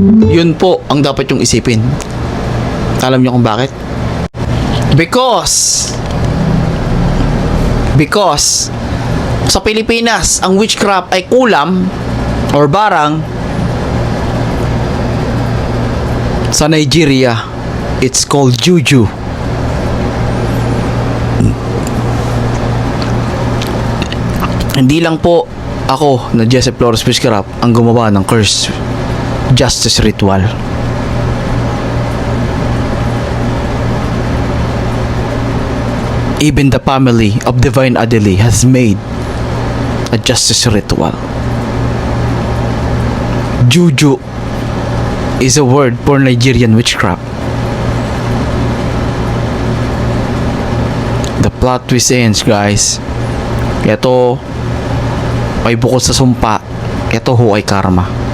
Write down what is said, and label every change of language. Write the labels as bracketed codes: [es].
[tl] Yun po ang dapat yung isipin. Alam nyo kung bakit? Because sa Pilipinas, ang witchcraft ay kulam or barang. [en] Sa Nigeria, it's called juju. [tl] Hindi lang po ako na Joseph Flores Witchcraft ang gumawa ng curse justice ritual. [en] Even the family of Divine Adili has made a justice ritual. Juju is a word for Nigerian witchcraft. The plot twist ends, guys. [tl] Ito ay bukod sa sumpa, ito ho ay karma.